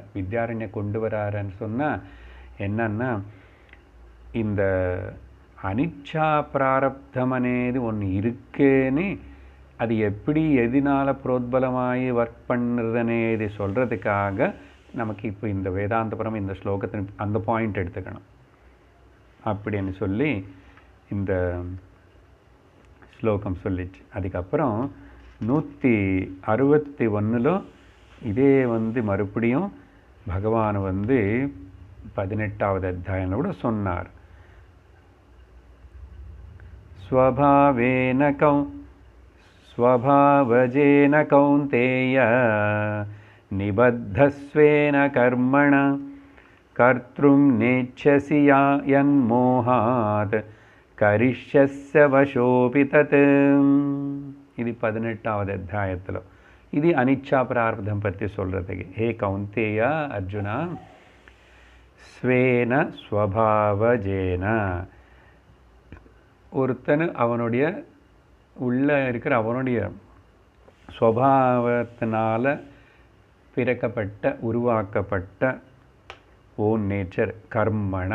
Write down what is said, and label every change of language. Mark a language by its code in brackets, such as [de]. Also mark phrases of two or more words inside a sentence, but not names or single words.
[ta] வித்யாரண்ய கொண்டு வராருன்னு சொன்னால் என்னன்னா, இந்த அனிச்சா பிராரப்தம் అనేది ஒன்று இருக்குன்னு அது எப்படி எதினால புரோத்பலமாகி ஒர்க் பண்ணுறது అనేది சொல்கிறதுக்காக நமக்கு இப்போ இந்த வேதாந்தபுரம் இந்த ஸ்லோகத்தின் அந்த பாயிண்ட் எடுத்துக்கணும் அப்படின்னு சொல்லி இந்த ஸ்லோகம் சொல்லிச்சு. அதுக்கப்புறம் 161 இதே மறுபடியும் பகவான் 18வது அத்தியாயம் கூட சொன்னார். [sa] स्वभावजेन कौन्तेय निबद्धस्वेन कर्मण कर्तृं नेच्छसि यन्मोहात् करिष्यस्य वशोऽपि तत्. [ta] இது 18வது அத்தியாயத்தில் இது அனிச்சா பிராரப்தம் பற்றி சொல்கிறதுக்கு. ஹே கௌந்தேயா அர்ஜுனா, [sa] स्वेन स्वभावजेन, [ta] ஒருத்தன் அவனுடைய உள்ள இருக்கிற அவனுடைய ஸ்வபாவத்தினால பிறக்கப்பட்ட உருவாக்கப்பட்ட [en] own nature [ta] கர்மணா.